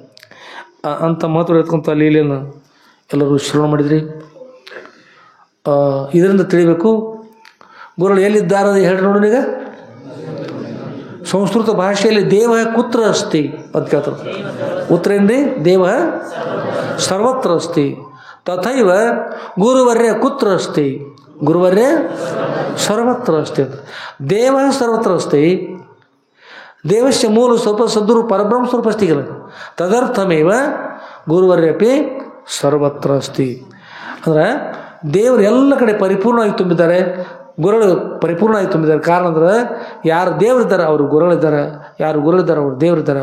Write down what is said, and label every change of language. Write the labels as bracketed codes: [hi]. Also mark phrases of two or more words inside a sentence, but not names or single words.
[kn] ಅಂಥ ಮಹತ್ವ ಇರ್ತಕ್ಕಂಥ ಲೀಲೆಯನ್ನು ಎಲ್ಲರೂ ಶ್ರವಣ ಮಾಡಿದ್ರಿ. ಇದರಿಂದ ತಿಳಿಬೇಕು ಗುರುಗಳು ಎಲ್ಲಿದ್ದಾರೆ ಹೇಳಿ ನೋಡೋಣ. ಈಗ ಸಂಸ್ಕೃತ ಭಾಷೆಯಲ್ಲಿ [sa] ದೇವ ಕುತ್ರ ಅಸ್ತಿ [kn] ಅಂತ ಕೇಳ್ತಾರೆ. ಉತ್ತರ ಏನ್ರಿ? [sa] ದೇವ ಸರ್ವತ್ರ ಅಸ್ತಿ. ತಥೈವ ಗುರುವರ್ಯ ಕುತ್ರ ಅಸ್ತಿ? ಗುರುವರ್ಯ ಸರ್ವತ್ರ ಅಸ್ತಿ ಅಂತ. ದೇವ ಸರ್ವತ್ರ ಅಸ್ತಿ. ದೇವಸ್ಯ ಮೂಲ ಸ್ವಲ್ಪ ಸದ್ಗುರು ಪರಬ್ರಹ್ಮ ಸ್ವರೂಪ ಅಸ್ತಿಗಲ್ಲ, ತದರ್ಥಮೇವ ಗುರುವರ್ಯಪಿ ಸರ್ವತ್ರ ಅಸ್ತಿ. [kn] ಅಂದ್ರೆ ದೇವರು ಎಲ್ಲ ಕಡೆ ಪರಿಪೂರ್ಣವಾಗಿ ತುಂಬಿದ್ದಾರೆ, ಗುರುಗಳು ಪರಿಪೂರ್ಣವಾಗಿ ತುಂಬಿದ್ದಾರೆ. ಕಾರಣ ಅಂದ್ರೆ ಯಾರು ದೇವರಿದ್ದಾರೆ ಅವರು ಗುರುಗಳಿದ್ದಾರೆ, ಯಾರು ಗುರುಗಳಿದ್ದಾರೆ ಅವರು ದೇವರಿದ್ದಾರೆ.